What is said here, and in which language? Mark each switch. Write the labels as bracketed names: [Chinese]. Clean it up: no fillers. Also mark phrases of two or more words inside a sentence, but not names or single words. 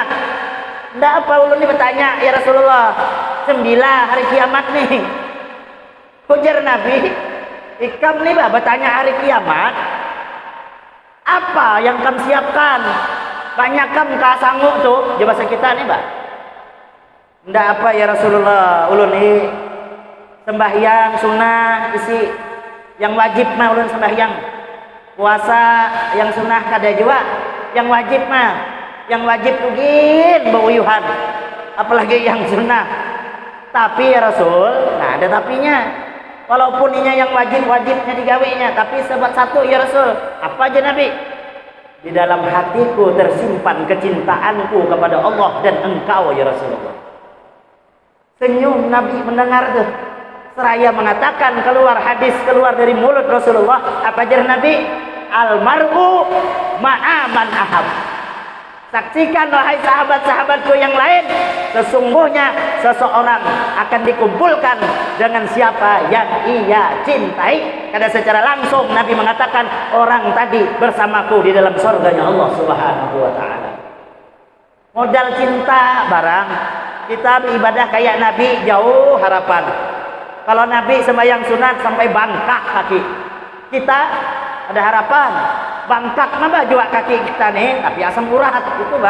[Banjar] Nggak apa ulun ini bertanya, [Arabic] ya Rasulullah, [Banjar] 9 hari kiamat nih. Ujar Nabi, ikam nih bah bertanya hari kiamat, apa yang kamu siapkan? Banyak kamu sanggup tuh, di bahasa kita nih bah. Nggak apa [Arabic] ya Rasulullah, [Banjar] ulun ini sembahyang sunnah isi, yang wajib mah ulun sembahyang. Puasa yang sunnah kada juga, yang wajib mah, yang wajib tugin beuyuhan, apalagi yang sunnah. Tapi [Arabic] ya Rasul, [Banjar] nah ada tapinya. Walaupun inya yang wajibnya digawainya, tapi sebab satu [Arabic] ya Rasul, [Banjar] apa aja Nabi? [Indonesian] Di dalam hatiku tersimpan kecintaanku kepada Allah dan engkau [Arabic] ya Rasulullah. [Banjar] Senyum Nabi mendengar tuh. Seraya mengatakan keluar hadis keluar dari mulut Rasulullah, apa aja Nabi? [Arabic] Almar'u ma'aman ahab. [Indonesian] Saksikan wahai sahabat-sahabatku yang lain, sesungguhnya seseorang akan dikumpulkan dengan siapa yang ia cintai. Karena secara langsung Nabi mengatakan orang tadi bersamaku di dalam surganya Allah [Arabic] Subhanahu wa taala. [Banjar] Modal cinta barang kita beribadah kayak Nabi jauh harapan. Kalau Nabi sembahyang sunat sampai bangkak kaki, kita ada harapan. Bangkak mah juga kaki kita nih, tapi asam urat itu bah.